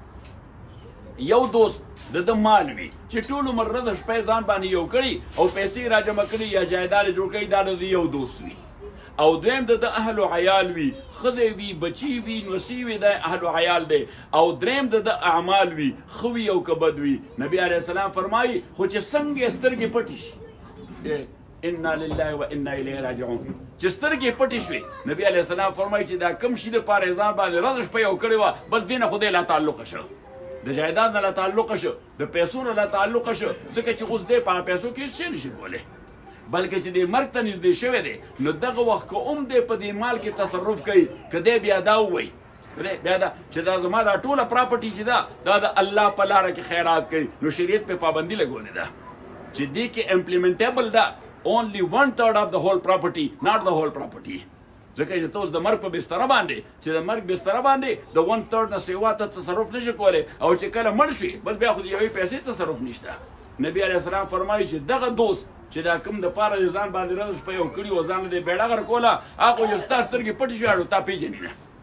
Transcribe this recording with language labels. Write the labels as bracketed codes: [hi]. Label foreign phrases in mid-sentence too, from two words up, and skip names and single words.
[ps] یو دوست د مال وي چې ټول عمر ورځ شپه ځان باندې یو کړي او پیسې راجمع کړي یا جایداد جوړ کړي دا د یو دوست وي او دویم د اهل و عیال وي ښځې وي بچي وي نوسي وي د اهل و عیال دی او دریم د اعمال وي ښه وي او که بد وي نبي [ar] علیه السلام [ps] فرمایي خو چې څنګه سترګې پټې شي [ar] انا لله و انا الیه راجعون [ps] چې سترګې پټې شوې نبي [ar] علیه السلام [ps] فرمایي چې دا کم شي دپاره ځان باندې ورځ شپه یو کړې وه بس دې نه خدای لا تعلقه شو د جایداد نه لا تعلقه شو د پیسو نه لا تعلقه شو ځکه چې اوس دی په پیسو کې څه نشي کولی بلکې چې دې مرګ ته نږدې شوی دی نو دغه وخت که هم دی په دې مال کې تصرف کوي که دی بیا دا ووایي بیا دا چې دا زما دا ټوله پراپرټي چې دا د الله په لاره کې خیرات کوي نو شریعت پې پابندي لګولې ده چې دې کې امپلیمنټیبل ده [en] only 1/3 of the whole property [ps] not the whole property ځکه چې ته اوس د مرګ په بستره باندې چې د مرګ بستره باندې د 1/3 نه سیوا ته تصرف نشي کولی او چې کله مړ شي بس بیا خو د یوې پیسې تصرف نشته نبي [ar] علیه السلام [ps] فرمایي چې دغه دوست چې دا کوم دپاره د ځان باندې ورځ شپه یو کړي و ځان د بیړه غر کوله هغه چې ستا سترګې پټې شوې اړو تا پېژني نه